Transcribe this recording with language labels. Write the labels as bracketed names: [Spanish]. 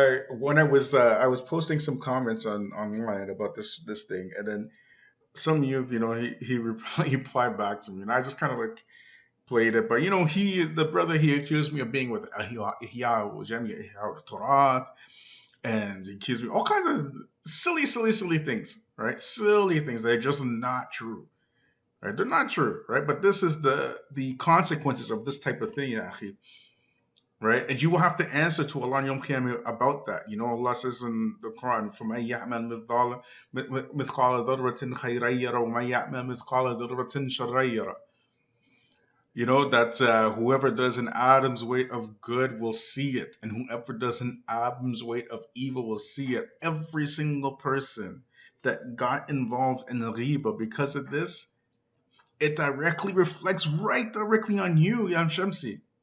[English] When I was posting some comments online about this thing, and then some youth, he replied back to me, and I just kind of like played it. But the brother, he accused me of being with Ihya Turath, and he accused me all kinds of silly things, right? Silly things that are just not true, right? They're not true, right? But this is the consequences of this type of thing, Akhi. Right? And you will have to answer to Allah Yawm Qiyamah about that. Allah says in the Quran, [Arabic] فَمَنْ يَعْمَلْ مِثْقَالَ ذَرَّةٍ خَيْرًا يَرَهُ وَمَنْ يَعْمَلْ مِثْقَالَ ذَرَّةٍ شَرًّا يَرَهُ. [English] That whoever does an atom's weight of good will see it, and whoever does an atom's weight of evil will see it. Every single person that got involved in the ghiba because of this, it directly reflects directly on you, Yam Shamsi.